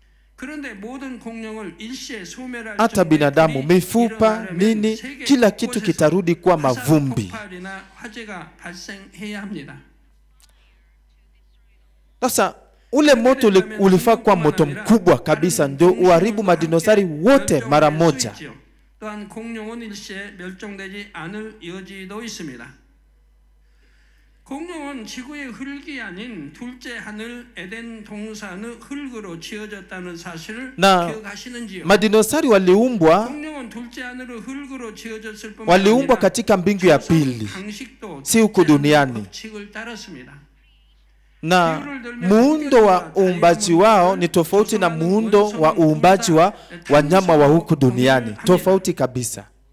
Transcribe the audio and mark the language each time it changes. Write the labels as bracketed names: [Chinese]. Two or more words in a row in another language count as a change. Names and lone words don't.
[Swahili] Hata binadamu, mifupa, nini, kila kitu kitarudi kuwa mavumbi. Sasa ule moto ulifaa kuwa moto mkubwa kabisa, ndio uharibu madinosari wote mara moja. [Korean] 공룡은 지구의 흙이 아닌 둘째 하늘 에덴 동산의 흙으로 지어졌다는 사실을 기억하시는지요? [Swahili] Madinosari waliumbwa katika mbingu ya pili, si huku duniani. Na muundo wa uumbaji wao ni tofauti na muundo wa uumbaji wa wanyama wa huku duniani, tofauti kabisa.